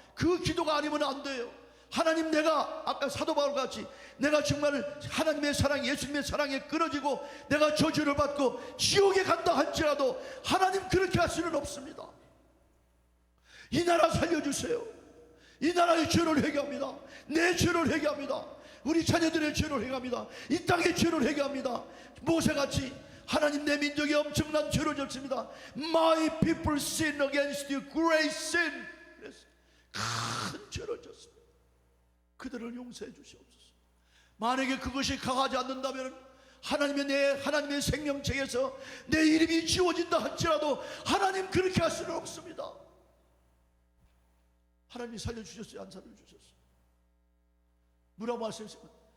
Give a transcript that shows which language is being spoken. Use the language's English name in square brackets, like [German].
[Korean] 그 기도가 아니면 안 돼요. 하나님, 내가 아까 사도 바울 같이 내가 정말 하나님의 사랑, 예수님의 사랑에 끊어지고 내가 저주를 받고 지옥에 간다 할지라도 하나님 그렇게 할 수는 없습니다. 이 나라 살려주세요. 이 나라의 죄를 회개합니다. 내 죄를 회개합니다. 우리 자녀들의 죄를 회개합니다. 이 땅의 죄를 회개합니다. 모세같이 하나님, 내 민족이 엄청난 죄를 졌습니다. [English] My people sin against you, great sin. [Korean] 큰 죄를 졌습니다. 그들을 용서해 주시옵소서. 만약에 그것이 강하지 않는다면 하나님의 생명책에서 내 이름이 지워진다 할지라도 하나님 그렇게 할 수는 없습니다. 하나님이 살려주셨어요? 안 살려주셨어요? 뭐라고 말씀하셨어요?